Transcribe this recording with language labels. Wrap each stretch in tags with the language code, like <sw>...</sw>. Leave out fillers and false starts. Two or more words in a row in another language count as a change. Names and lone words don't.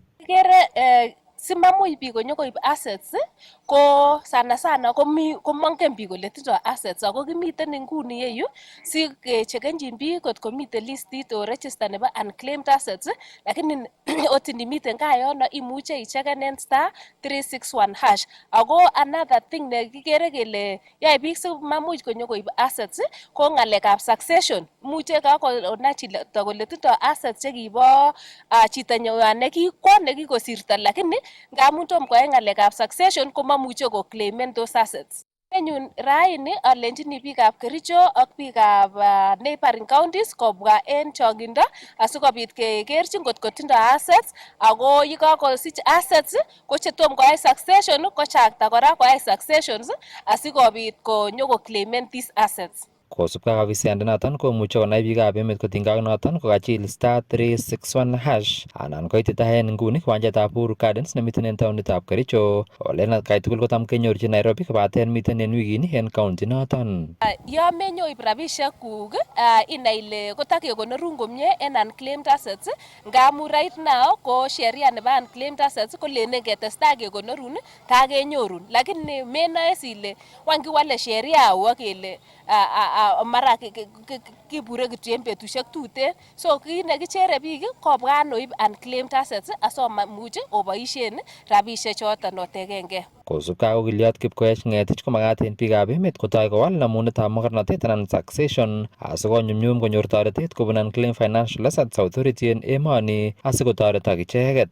<kln>Kere simamuch biik konyokoib assets ko sana komongen biik kole tindoi assets ako kimiten nguni yeyu si kechekenjin biik kot komiten listit o register nebo</kln> <en>unclaimed assets</en> <kln>lakini ot ndimiten kaa yono imuche icheken en *361# ako</kln> <en>another thing</en> <kln>ne kikere kele yoe biik simamuch konyokoib assets ko ng'alekab succession. Imuche kakonai chito kole tindoi assets chekibo chitanywan nekikwo nekikosirto lakini ngamun tom koyai ng'alekab succession komamuche ko-claimen</kln> <en>those assets.</en> <kln>Nenyun raini alenjini biikab Kericho ak biikab</kln> <en>neighboring counties</en> <kln>kobwa en chong'indo asikobit kekerchin kot kotindoi assets ako yekakosich assets ko chetom koyai succession kochakta kora koyai successions asikobit konyoko-claimen</kln> <en>these assets.</en> <kln>Kosubkei ak afisiyandenoton komuche konai biikab emet kotinygei ak noton kokachil *361# anan koititaen nguni kiwanjetab Uhuru Gardens nemiten en taonitab Kericho ole en atkai tugul kotam kenyorchin Nairobi kobaten miten en wikini en county noton. Yo menyoib rabisiek kuk inai ile kotakekonorun komie en</kln> <en>unclaimed assets</en> <kln>ngamun</kln> <en>right now</en> <kln>ko sheria nebo</kln> <en>unclaimed assets</en> <kln>kolenen ketestai kekonorun takenyorun lakini menoe ile wany kiwale sheria au kele mara kibure kityo en betusiek tuten. So kit nekichere biik kobwa noib</kln> <en>unclaimed assets</en> <kln>asomuch oboisien rabisiek choton otekengei. Kosubkei ak okiliot Kipkoech Ng'etich komagat en biikab emet kotoi kowal namunetab mogornotet anan succession asikonyumnyum konyor toretet kobun Unclaimed Financial Assets Authority en emoni asikotoretok icheket.</kln>